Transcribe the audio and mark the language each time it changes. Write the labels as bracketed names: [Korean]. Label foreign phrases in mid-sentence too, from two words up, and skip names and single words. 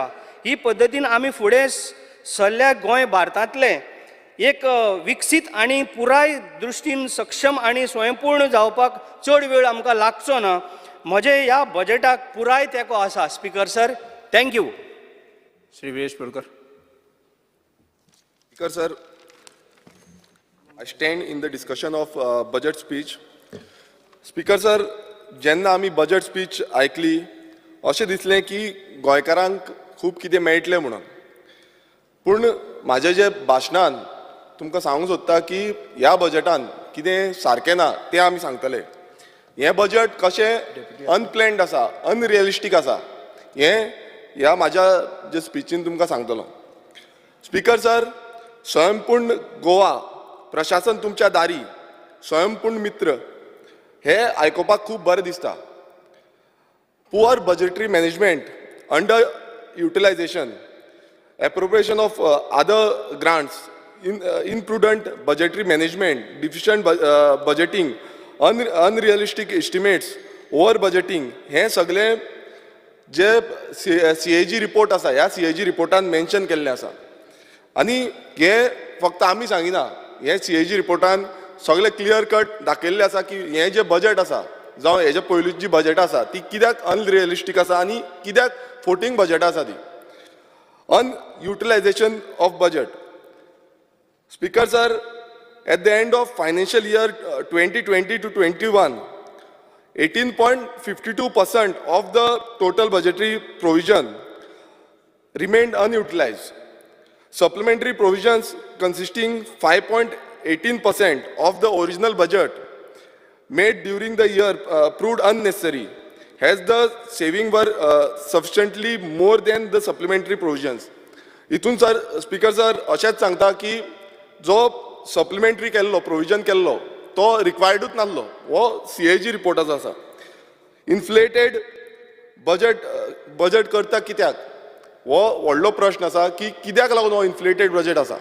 [Konkani] ही पद्दतीन आमी फुडें सरल्या गोंय भारतांतलें एक विकसीत आणि पुराय दृश्टीन सक्षम आणि स्वयंपूर्ण जावपाक चड वेळ आमकां लागचो ना. म्हजे ह्या बजेटाक पुराय तेंको आसा. [English] Speaker sir, thank you. श्री वीरेश बोरकर. Speaker sir, I stand in the discussion of budget speech. Speaker sir, [Konkani] जेन्ना आमी बजेट स्पीच आयकली अशें दिसलें की गोंयकारांक खूब कितें मेळटलें म्हणून. पूण म्हाज्या जे भाशणान तुमकां सांगूंक सोदता की ह्या बजेटान कितें सारकें ना तें आमी सांगतले. हें बजेट कशें अनप्लॅन्ड आसा, अनरियलिस्टीक आसा, हें ह्या म्हाज्या जे स्पिचीन तुमकां सांगतलो. [English] speaker sir, [Konkani] स्वयंपूर्ण गोवा, प्रशासन तुमच्या दारी, स्वयंपूर्ण मित्र हे आयकोपाक खूब बरें दिसता. [English] poor budgetary management, under utilization, appropriation of other grants, imprudent budgetary management, deficient budgeting, unrealistic estimates, over budgeting, [Konkani] हे सगळे जे CAG रिपोर्ट आसा ह्या CAG रिपोर्टान मेन्शन केल्लें आसा. आनी हे फक्त आमी सांगिना, हे CAG रिपोर्टान सगळे [English] clear cut [Konkani] दाखयल्लें आसा की हे जे बजेट आसा जावं हेजे पयलींची जी बजेट आसा ती कित्याक अनरियलिस्टीक आसा आनी कित्याक फोटींग बजेट आसा ती. [English] Unutilization of budget. Speaker sir, at the end of financial year 2020 to 21, 18.52% of the total budgetary provision remained unutilized. Supplementary provisions consisting 5.18% of the original budget made during the year proved unnecessary, as the saving were sufficiently more than the supplementary provisions. [Konkani] इतून [English] sir speaker sir [Konkani] अशेंच सांगता की जो सप्लिमेंटरी केल्लो प्रोविजन केल्लो तो रिक्वायर्डूच नासलो, हो CAG रिपोर्टाचो आसा. [English] inflated budget [Konkani] करता कित्याक हो व्हडलो प्रश्न आसा की कित्याक लागून हो [English] inflated budget [Konkani] आसा.